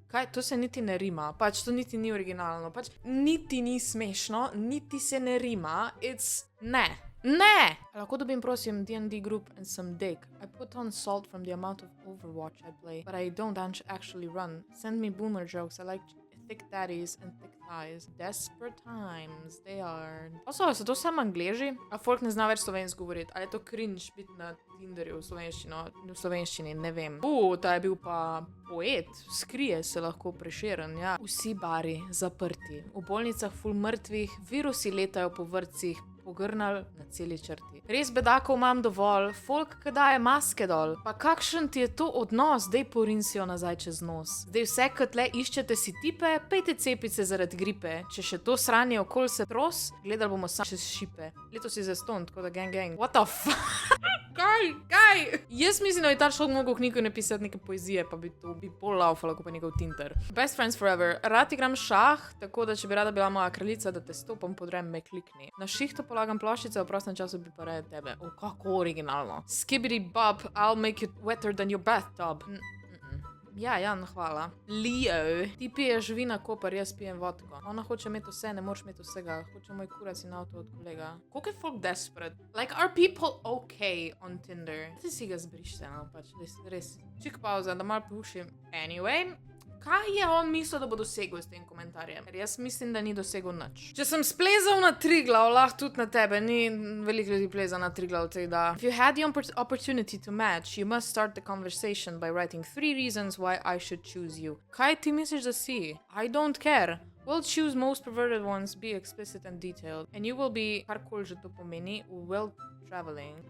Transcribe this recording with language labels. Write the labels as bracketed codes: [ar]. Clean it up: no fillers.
[sl] Kaj? To se niti ne rima. Pač to niti ni originalno. Pač niti ni smešno, niti se ne rima. It's... Ne. Lahko dobim, prosim, [en] D&D group and some dick. I put on salt from the amount of Overwatch I play, but I don't actually run. Send me boomer jokes. I like thick daddies and thick thighs. Desperate times, they are. [sl] Also, so to samo Angleži? A folk ne zna več slovensko govoriti? Ali je to cringe biti na Tinderju v slovenščini? Ne vem. Ta je bil pa poet. Skrije se lahko Prešeren, ja. Vsi bari zaprti. V bolnicah ful mrtvih, virusi letajo po vrtcih, pogrnal na celi črti. Res bedakov imam dovolj, folk, ki daje maske dol. Pa kakšen ti je to odnos? Dej porinsijo nazaj čez nos. Zdaj vse, kot le iščete si tipe, pejte cepice zaradi gripe. Če še to sranje okol se tros, gledali bomo sam čez šipe. Letos je zaston, tako da gang. [en] What the fuck? [sl] Kaj? Jaz mislim, da bi ta človek mogel knjigo napisati neke poezije, pa bi to pol laufalo, ko pa njegov Tinder. [en] Best friends forever. [sl] Rad igram šah, tako da če bi rada bila moja kraljica, da te stopom podrem, me klikni. Na šihto polagam ploščice, v prostem času bi pa raje tebe. Kako originalno. [en] Skibbidi bob, I'll make you wetter than your bathtub. [sl] Ja, Jan, hvala. Leo. Ti piješ vina, Kopar, jaz pijem vodko. Ona hoče imeti vse, ne moreš imeti vsega. Hoče moj kurac in avto od kolega. Koliko je folk desperate? [en] Like, are people okay on Tinder? [sl] Ti si ga zbrište, no, pač, res. Čik pauza, da malo pušim. Anyway, kaj je on mislil, da bo dosegel s tem komentarjem? Ker jaz mislim, da ni dosegel nič. Če sem splezal na Triglav, lahko tudi na tebe. Ni veliko ljudi pleza na Triglav, tako da. [en] If you had the opportunity to match, you must start the conversation by writing 3 reasons why I should choose you. [sl] Kaj ti misliš, da si? [en] I don't care. We'll choose most perverted ones, be explicit and detailed. And you will be, [sl] karkoli že to pomeni, [en] well traveling.